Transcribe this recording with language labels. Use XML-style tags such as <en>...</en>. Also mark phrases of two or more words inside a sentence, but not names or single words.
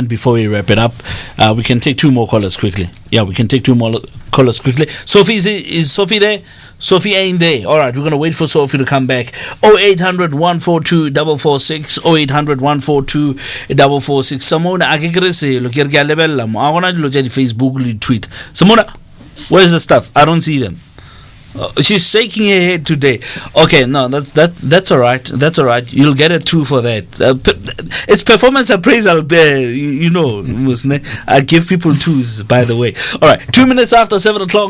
<en>Before we wrap it up, we can take two more callers quickly. Yeah, we can take two more callers quickly. Sophie, is Sophie there? Sophie ain't there. All right, we're gonna wait for Sophie to come back. 0800 142 446 0800 142 446.</en> <tn>Samona akekrese lo ke re lebella mo a gona dilo tsa di Facebook le tweet.</tn> <en>Samona, where's the stuff? I don't see them. She's shaking her head today. Okay, no, that's all right. That's all right. You'll get a 2 for that. It's performance appraisal. Musne. I give people 2s, by the way. All right, 2 minutes after 7 o'clock.</en>